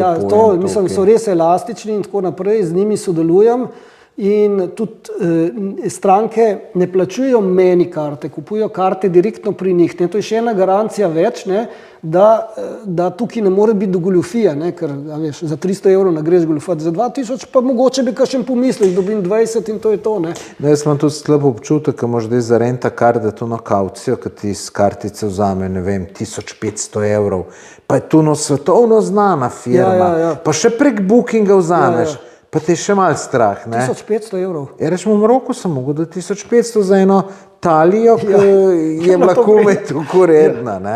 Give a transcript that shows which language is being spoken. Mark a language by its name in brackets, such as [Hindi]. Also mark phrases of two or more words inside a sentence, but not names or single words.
[Slovenian] Ja, to, mislim, so res elastični in tako naprej, z njimi sodelujem in tudi stranke ne plačujejo meni karte, kupujejo karte direktno pri njih. Ne? To je še ena garancija več, ne? Da tukaj ne more biti do goljufije, ne? Ker veš, za 300 evrov ne greš goljufati, za 2000 pa mogoče bi kakšen pomislil, dobim 20 in to je to. Ne? Jaz imam tudi slab občutek, ko imaš zdaj za rent-a-car, da to na kaucijo, ki ti iz kartice vzame, ne vem, 1500 evrov, pa je to svetovno znana firma, pa še prek bookinga vzameš. Pa te je še malo strah, ne? 1500 evrov. Ja, rečemo, v Maroku sem mogel, da 1500 za eno talijo, ki je bila komaj tako redna, ne?